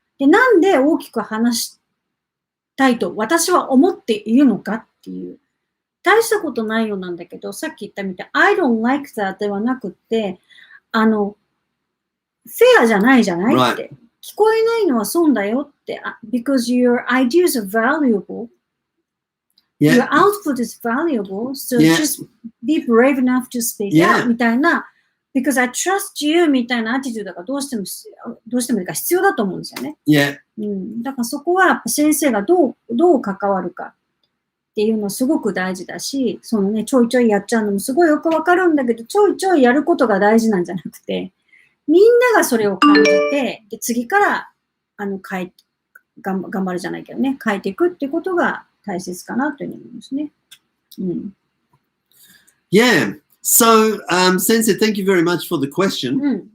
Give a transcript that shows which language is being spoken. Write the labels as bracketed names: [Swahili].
[Japanese] で、なんで大きく話したいと私は思っているのかっていう。大したことないようなんだけど、さっき言ったみたい、 [English] I don't like that [Japanese] ではなくって、フェアじゃないじゃないって。聞こえないのは損だよって。 [English] because your ideas are valuable. Your output is valuable. So just be brave enough to speak out みたいな。 because I trust you [Japanese] みたいなアティチュードがどうしても必要だと思うんですよね。だからそこはやっぱ先生がどう関わるかっていうのすごく大事だし、そのね、ちょいちょいやっちゃうのもすごいよくわかるんだけど、ちょいちょいやることが大事なんじゃなくて、みんながそれを感じて、で次から頑張るじゃないけどね、変えていくってことが大切かなというふうに思いますね。 [English] So, Sensei, thank you very much for the question.